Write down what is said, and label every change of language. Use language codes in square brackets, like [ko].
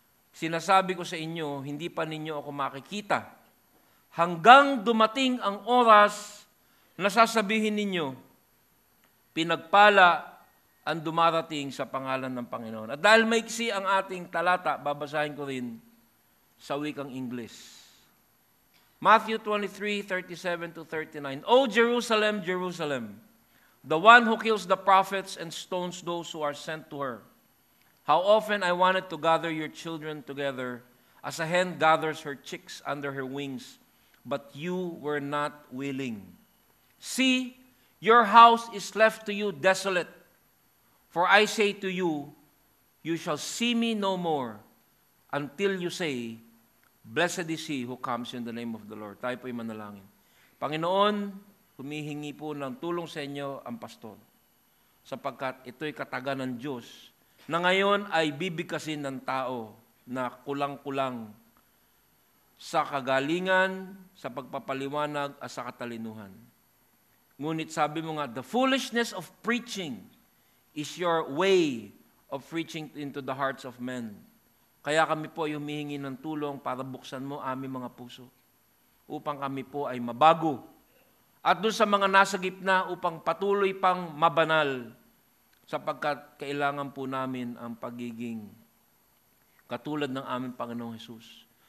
[tl] Sinasabi ko sa inyo, hindi pa ninyo ako makikita. Hanggang dumating ang oras na sasabihin ninyo, pinagpala ang dumarating sa pangalan ng Panginoon. At dahil maiksi ang ating talata, babasahin ko rin sa wikang English. [en] Matthew 23:37-39. O Jerusalem, Jerusalem, the one who kills the prophets and stones those who are sent to her. How often I wanted to gather your children together as a hen gathers her chicks under her wings, but you were not willing. See, your house is left to you desolate. For I say to you, you shall see me no more until you say, blessed is he who comes in the name of the Lord. [tl] Tayo po'y manalangin. Panginoon, humihingi po ng tulong sa inyo ang pastor, sapagkat ito'y kataga ng Diyos na ngayon ay bibigkasin ng tao na kulang-kulang sa kagalingan, sa pagpapaliwanag at sa katalinuhan. Ngunit sabi mo nga, [en] the foolishness of preaching is your way of reaching into the hearts of men. [tl] Kaya kami po ay humihingi ng tulong para buksan mo aming mga puso upang kami po ay mabago. At doon sa mga nasa gitna upang patuloy pang mabanal sapagkat kailangan po namin ang pagiging katulad ng aming Panginoong Hesus.